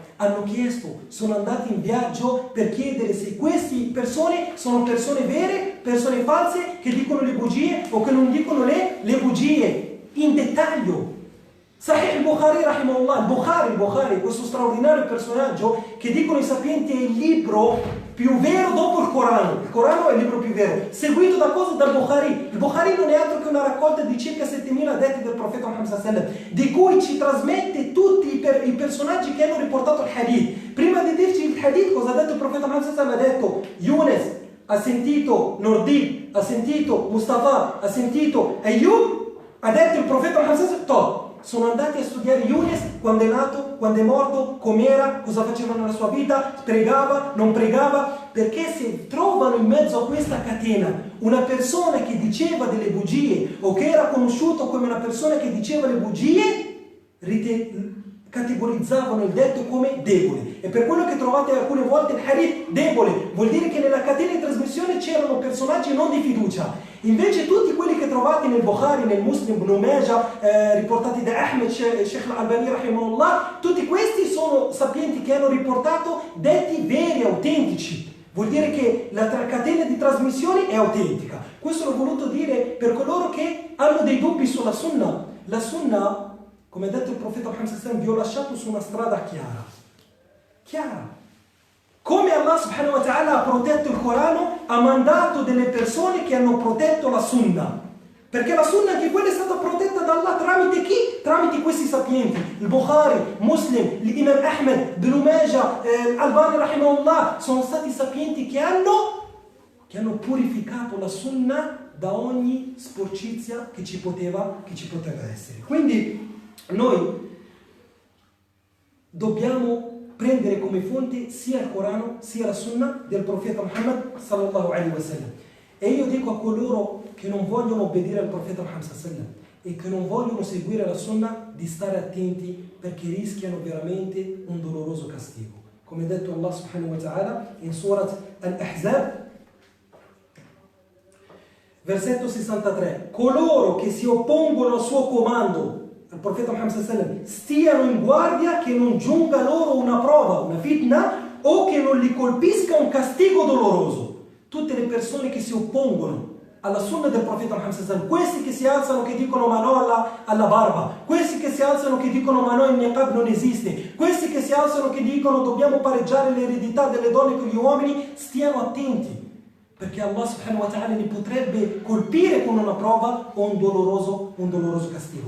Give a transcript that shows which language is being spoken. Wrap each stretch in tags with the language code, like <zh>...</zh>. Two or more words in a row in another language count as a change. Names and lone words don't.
<it>Hanno chiesto, sono andati in viaggio per chiedere se queste persone sono persone vere, persone false, che dicono le bugie o che non dicono le bugie, in dettaglio. Sahih al-Bukhari, rahimahullah, il Bukhari, questo straordinario personaggio che dicono i sapienti è il libro più vero dopo il Corano. Il Corano è il libro più vero, seguito da cosa? Dal Bukhari. Il Bukhari non è altro che una raccolta di circa 7000 detti del profeta Muhammad</it> <ar>صلى الله عليه وسلم,</ar> <it>di cui ci trasmette tutti i personaggi che hanno riportato il hadith. Prima di dirci il hadith, cosa ha detto il profeta Muhammad</it> <ar>صلى الله عليه وسلم?</ar> <it>Ha detto: Yunus ha sentito Nordin, ha sentito Mustafa, ha sentito Ayyub, ha detto il profeta Muhammad</it> <ar>صلى الله عليه وسلم.</ar> <it>Sono andati a studiare Yunus, quando è nato, quando è morto, com'era, cosa faceva nella sua vita, pregava, non pregava, perché se trovano in mezzo a questa catena una persona che diceva delle bugie o che era conosciuto come una persona che diceva le bugie, categorizzavano il detto come debole. E per quello che trovate alcune volte il hadith debole, vuol dire che nella catena di trasmissione c'erano personaggi non di fiducia. Invece tutti quelli che trovate nel Bukhari, nel Muslim, Ibn Majah, riportati da Ahmed, Sheikh al-Albani rahimahullah, tutti questi sono sapienti che hanno riportato detti veri, autentici. Vuol dire che la catena di trasmissione è autentica. Questo l'ho voluto dire per coloro che hanno dei dubbi sulla Sunnah. La Sunnah, come ha detto il profeta Muhammad</it> <ar>صلى الله عليه وسلم,</ar> <it>vi ho lasciato su una strada chiara. Come Allah</it> <ar>سبحانه وتعالى</ar> <it>ha protetto il Corano, ha mandato delle persone che hanno protetto la Sunnah. Perché la Sunnah anche quella è stata protetta da Allah tramite chi? Tramite questi sapienti. Il Bukhari, Muslim, l'Imam Ahmed, Ibn Majah, Albani rahimahullah, sono stati sapienti che hanno purificato la Sunnah da ogni sporcizia che ci poteva essere. Quindi noi dobbiamo prendere come fonte sia il Corano sia la Sunnah del profeta Muhammad</it> <ar>صلى الله عليه وسلم.</ar> <it>E io dico a coloro che non vogliono obbedire al profeta Muhammad</it> <ar>صلى الله عليه وسلم</ar> <it>e che non vogliono seguire la Sunnah di stare attenti, perché rischiano veramente un doloroso castigo. Come ha detto Allah</it> <ar>سبحانه وتعالى</ar> <it>in Surat Al-Ahzab, versetto 63: coloro che si oppongono al suo comando, al profeta Muhammad</it> <ar>صلى الله عليه وسلم,</ar> <it>stiano in guardia che non giunga loro una prova, una fitna, o che non li colpisca un castigo doloroso. Tutte le persone che si oppongono alla sunna del profeta Muhammad</it> <ar>صلى الله عليه وسلم,</ar> <it>questi che si alzano che dicono ma no alla barba, questi che si alzano che dicono ma no il niqab non esiste, questi che si alzano che dicono dobbiamo pareggiare l'eredità delle donne con gli uomini, stiano attenti, perché Allah</it> <ar>سبحانه وتعالى</ar> <it>li potrebbe colpire con una prova o un doloroso castigo.</it>